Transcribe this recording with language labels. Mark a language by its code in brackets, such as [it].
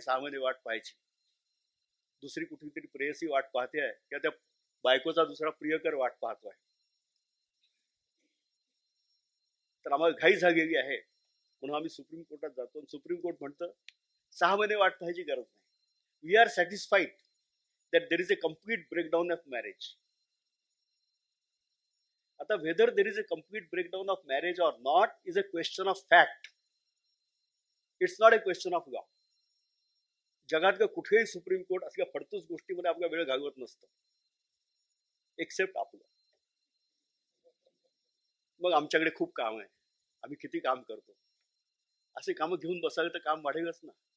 [mr] 6 महिने वाट पाहायची, दुसरी कुठली तरी प्रेयसी वाट पाहते आहे किंवा त्या बायकोचा दुसरा प्रियकर वाट पाहतो आहे. तर आम्हाला घाई झालेली आहे म्हणून आम्ही सुप्रीम कोर्टात जातो. सुप्रीम कोर्ट म्हणतं 6 महिने वाट पाहायची गरज नाही. [en] We are satisfied that there is a complete breakdown of marriage. [mr] आता [en] whether there is a complete breakdown of marriage or not is a question of fact. It's not a question of law. [mr] जगातलं कुठेही supreme court असल्या फडतूस गोष्टीमध्ये आपला वेळ घालवत नसतं, accept आपलं. मग आमच्याकडे खूप काम आहे, आम्ही किती काम करतो, असे कामं घेऊन बसावे तर काम वाढेलच ना.